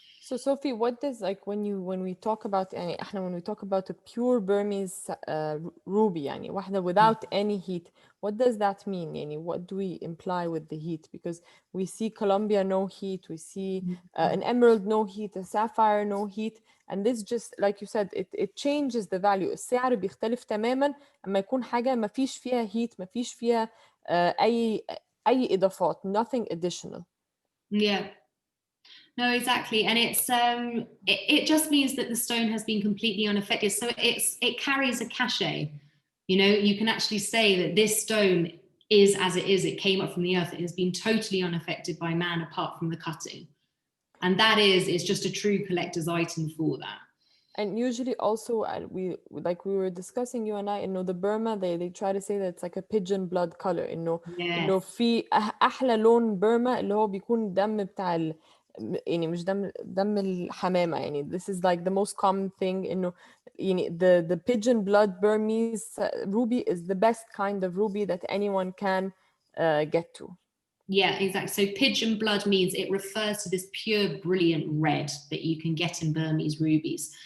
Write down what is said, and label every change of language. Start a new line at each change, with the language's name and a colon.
English: So Sophie, what does when we talk about a pure Burmese ruby,
Arabic: واحدة
English: without any heat, what does that mean? What do we imply with the heat? Because we see Colombia no heat, we see an emerald no heat, a sapphire no heat, and this just like you said, it changes the value.
Arabic: السعر بيختلف تماما اما يكون حاجة ما فيش فيها heat, ما فيش فيها أي إضافات,
English: nothing additional. Yeah. No, exactly. And it's it just means that the stone has been completely unaffected. So it carries a cachet. You can actually say that this stone is as it is. It came up from the earth. It has been totally unaffected by man apart from the cutting. And that is just a true collector's item for that. And usually also we were discussing, you and I, the Burma, they try to say that it's like a pigeon blood color.
Arabic: إنه في أحلى لون Burma اللي هو بيكون دم بتاع مش دم الحمامة.
English: This is like the most common thing. The pigeon blood Burmese ruby is the best kind of ruby that anyone can get to. Yeah, exactly. So pigeon blood means it refers to this pure, brilliant red that you can get in Burmese rubies.